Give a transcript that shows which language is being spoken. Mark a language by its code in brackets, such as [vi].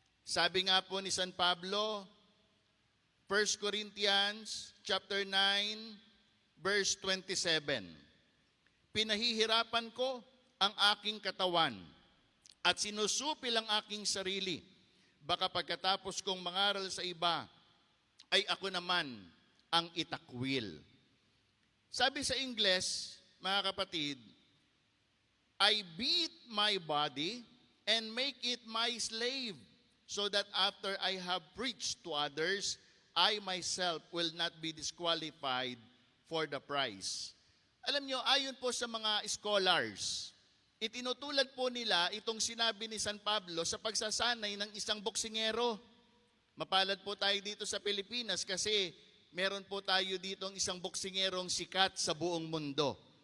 [tl] Sabi nga po ni San Pablo, 1 Corinthians chapter 9, verse 27, pinahihirapan ko ang aking katawan at sinusupil ang aking sarili. Baka pagkatapos kong mangaral sa iba, ay ako naman ang itakwil. Sabi sa Ingles, mga kapatid, [en] I beat my body and make it my slave, so that after I have preached to others, I myself will not be disqualified for the prize. [tl] Alam nyo, ayon po sa mga scholars, itinutulad po nila itong sinabi ni San Pablo sa pagsasanay ng isang boksingero. Mapalad po tayo dito sa Pilipinas kasi meron po tayo dito ang isang boksingerong sikat sa buong mundo.